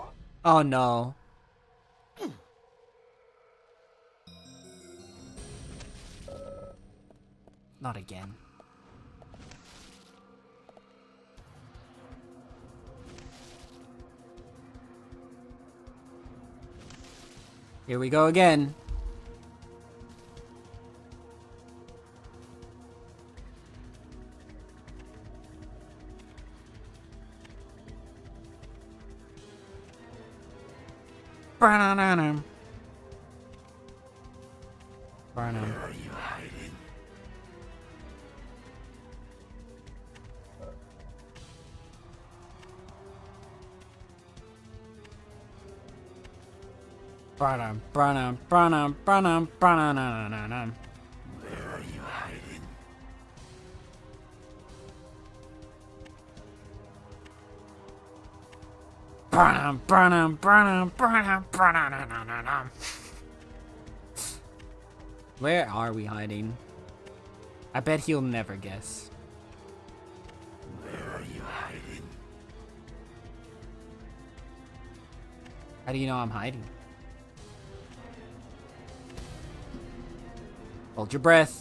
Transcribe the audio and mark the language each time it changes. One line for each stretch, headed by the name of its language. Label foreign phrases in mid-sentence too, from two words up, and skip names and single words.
English: Oh no. Not again. Here we go again. Ba-na-na-na. Ba-na. Where are you hiding? Ba-na, ba-na, ba-na, ba-na, ba-na-na-na-na. Where are you hiding? Ba-na, ba-na, ba-na, ba-na, ba-na-na-na-na-na. Where are we hiding? I bet he'll never guess. Where are you hiding? How do you know I'm hiding? Hold your breath.